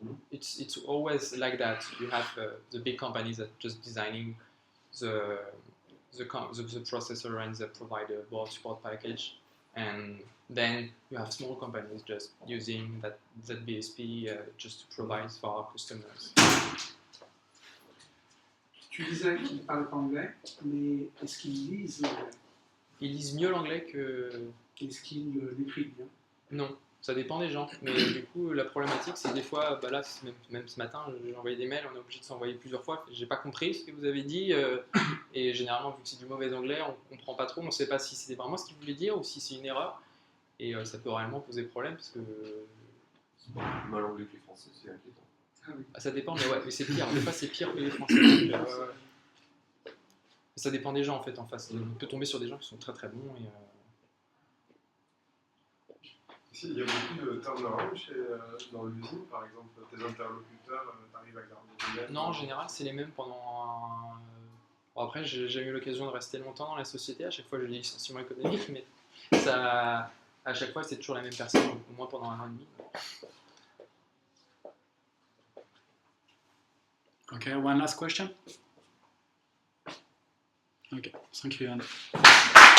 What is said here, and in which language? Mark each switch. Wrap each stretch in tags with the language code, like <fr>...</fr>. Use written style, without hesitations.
<en>It's always like that. You have the big companies that just designing the processor and the provider board support package, and then you have small companies just using that BSP just to provide for our customers.</en> <fr>Tu disais qu'ils ne parlent pas anglais, mais est-ce qu'ils lisent l'anglais? Ils lisent mieux l'anglais que... Est-ce qu'ils l'écrivent bien? Non, ça dépend des gens. Mais du coup, la problématique, c'est des fois, bah là, même ce matin, j'ai envoyé des mails, on est obligé de s'envoyer plusieurs fois. J'ai pas compris ce que vous avez dit. Et généralement, vu que c'est du mauvais anglais, on comprend pas trop. On sait pas si c'était vraiment ce qu'il voulait dire ou si c'est une erreur. Et ça peut réellement poser problème parce que... C'est pas plus mal anglais que les français, c'est inquiétant. Ah oui. Ça dépend, mais ouais, mais c'est pire. Des fois, c'est pire que les français. Donc, ça dépend des gens en fait en face. On peut tomber sur des gens qui sont très très bons. Et, Ici, il y a beaucoup de turnaround dans l'usine, par exemple, tes interlocuteurs, t'arrives à garder les mêmes. non, en général, c'est les mêmes pendant. Bon, après, j'ai jamais eu l'occasion de rester longtemps dans la société. À chaque fois, j'ai des licenciements économiques, mais ça, à chaque fois, c'est toujours la même personne, au moins pendant 1 an et demi.</fr> <en>Okay, one last question. Okay, thank you, Yoann.</en>